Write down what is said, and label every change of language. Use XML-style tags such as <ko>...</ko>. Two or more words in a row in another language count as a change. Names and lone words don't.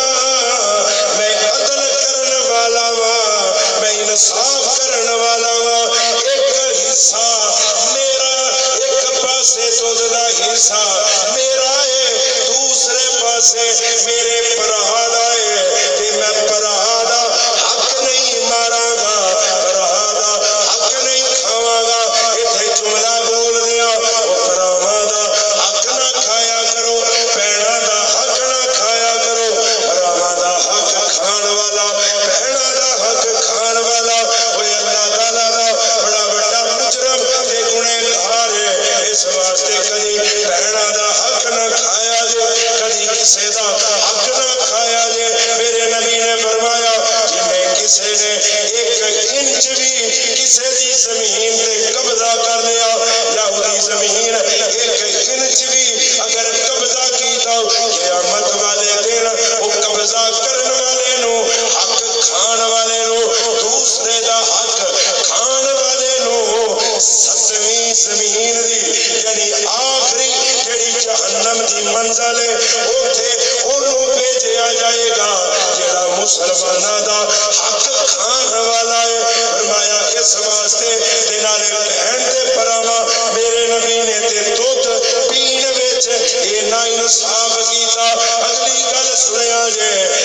<pa>میں عدل کرن والا ہاں میں انصاف کرن والا ہاں ایک حصہ میرا ایک پاسے دودھ دا حصہ میرا ہے دوسرے پاسے میرے بھرا دا ہے تے میں بھرا دا حق نہیں ماراں گا بھرا دا حق نہیں کھاواں گا ایتھے جملہ بول دیا او بھراواں دا حق نہ کھایا کرو بہناں دا حق نہ کھایا کرو بھراواں دا حق کھان والا بہناں دا حق کھان والا اوے اللہ تعالی دا بڑا بڑا مجرم تے گنہگار ہے اس واسطے کدی بہناں دا حق نہ کھایا جے کدی کسے دا حق نہ کھایا جے میرے نبی نے فرمایا جویں کسے نے 1 انچ بھی کسے دی زمین تے قبضہ کر لیا یہودی زمین 1 انچ بھی اگر قبضہ کیتا قیامت والے دن وہ قبضہ کرن والے نو حق کھان والے نو دوسرے دا حق کھان والے نو 7ویں زمین دی یعنی آخری جڑی جہنم دی منزل ہے اوتھے اونوں بھیجیا جائے گا جڑا مسلماناں دا حق کھان والا ہے فرمایا اس واسطے تے نالے بہن تے بھراواں میرے نبی نے تے دودھ پین وچ اے نا انصاف کیتا اگلی گل سنیا جے</pa>